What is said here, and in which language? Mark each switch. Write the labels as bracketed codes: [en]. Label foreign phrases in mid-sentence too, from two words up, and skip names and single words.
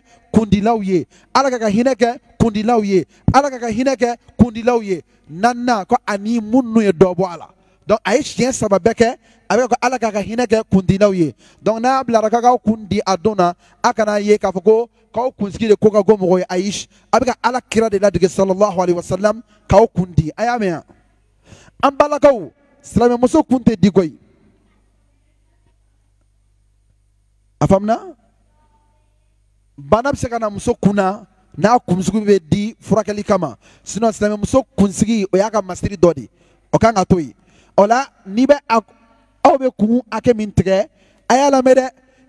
[bm] kundilaw ye ala ka hinɛ kɛ kundilaw ye ala ka hinɛ kɛ kundilaw ye naaninan ko ani minnu ye dɔ bɔ a la donc a ye siɲɛ 3 bɛɛ kɛ a bɛ ko ala ka hinɛ kɛ kundilaw ye donc n'a bilara k'aw kun di a don na a kana ye k'a fɔ ko k'aw kunsigi de ko ka go mɔgɔ ye ayi a bɛ ka ala kira de ladege [ar] sallallahu alaihi wasallam [bm] k'aw kun di a y'a mɛn yan an balakaw silamɛmuso kun tɛ di koyi a faamuna bana bɛ se ka na muso kun na n'a kunsigi bɛ di furakɛli kama sinon silamɛmuso kunsigi o y'a ka masiri dɔ de o kan ka to yen o la n'i bɛ aw bɛ kun hakɛ min tigɛ a y'a lamɛn dɛ i